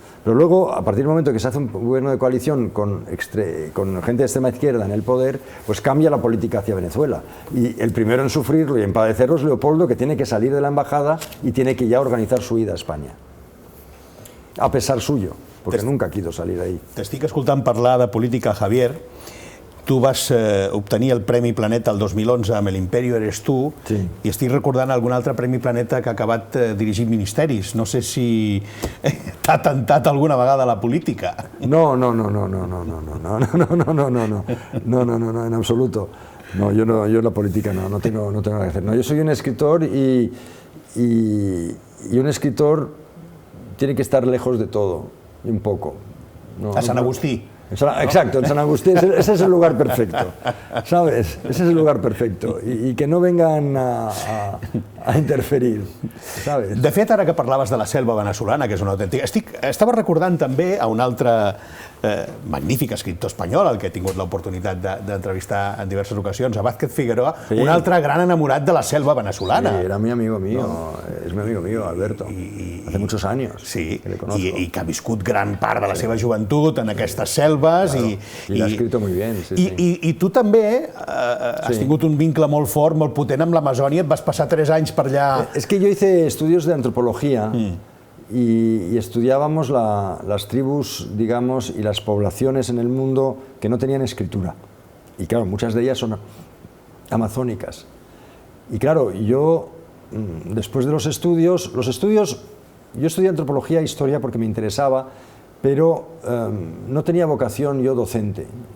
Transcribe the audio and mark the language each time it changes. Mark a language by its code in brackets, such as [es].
[es] Pero luego, a partir del momento que se hace un gobierno de coalición con gente de extrema izquierda en el poder, pues cambia la política hacia Venezuela. Y el primero en sufrirlo y en padecerlo es Leopoldo, que tiene que salir de la embajada y tiene que ya organizar su ida a España. A pesar suyo, porque nunca quiso salir ahí. [ca] T'estic escoltant parlar de política, Javier. Tu vas obtenir el Premi Planeta el 2011 amb l'Imperio eres tu, sí. I estic recordant algun altre Premi Planeta que ha acabat dirigint ministeris. No sé si t'ha tentat alguna vegada la política. [es] No, en absoluto. No, yo la política no tengo nada que hacer. No, yo soy un escritor y un escritor tiene que estar lejos de todo, un poco. [ca] A San Agustí. [es] Exacto, en San Agustín, ese es el lugar perfecto, ¿sabes? Ese es el lugar perfecto, y que no vengan a interferir, ¿sabes? [ca] De fet, ara que parlaves de la selva veneçolana, que és una autèntica... Estava recordant també a un altre magnífic escriptor espanyol, el que he tingut l'oportunitat d'entrevistar en diverses ocasions, a Vázquez Figueroa, sí. Un altre gran enamorat de la selva venezolana. [es] Sí, era mi amigo mío, es mi amigo mío, Alberto, hace muchos años. Sí, que le conozco. [ca] I que ha viscut gran part de la seva joventut en aquestes selves. Claro. I l'ha escrit molt bé. I tu també has tingut un vincle molt fort, molt potent amb l'Amazònia, et vas passar 3 anys per allà. [es] Es que yo hice estudios de antropología y estudiábamos las tribus, digamos, y las poblaciones en el mundo que no tenían escritura. Y claro, muchas de ellas son amazónicas. Y claro, yo, después de los estudios, yo estudié antropología e historia porque me interesaba, pero no tenía vocación yo docente.